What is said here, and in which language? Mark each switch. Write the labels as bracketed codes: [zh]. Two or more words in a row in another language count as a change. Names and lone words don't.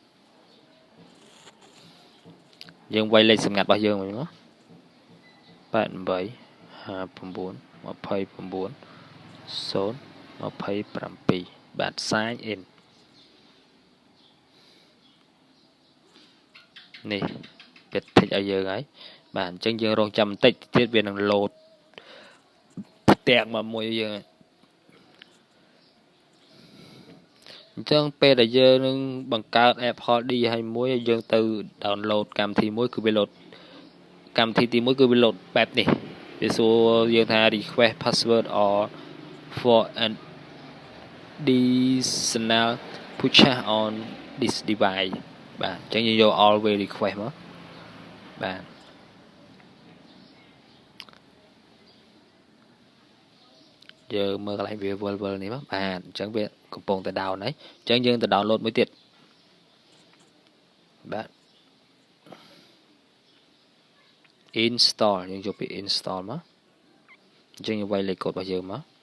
[km] យើងវាយលេខសម្ងាត់របស់យើងវិញមក88 59 29 027បាទ [en] sign in [km] នេះវាតិចឲ្យយើងហើយបាទអញ្ចឹងយើងរងចាំបន្តិចទៀតវានឹង load ផ្ទាំងមកមួយយើង អញ្ចឹងពេលដែលយើងនឹងបង្កើត app Holdy ឲ្យមួយយើងទៅ download កម្មវិធីមួយគឺវា load កម្មវិធីទី1គឺវា load បែបនេះវាសួរយើងថា [en] request password or for an additional feature on this device [km] បាទអញ្ចឹងយើងយក [en] always request [km] មកបាទ យើងមើលកន្លែងវាវិលនេះមកបាទអញ្ចឹងវាកំពុងតែ down ហើយអញ្ចឹងយើងទៅ download មួយទៀតបាទ install យើងយកពី install មកអញ្ចឹងយើងវាយលេខកូដរបស់យើងមក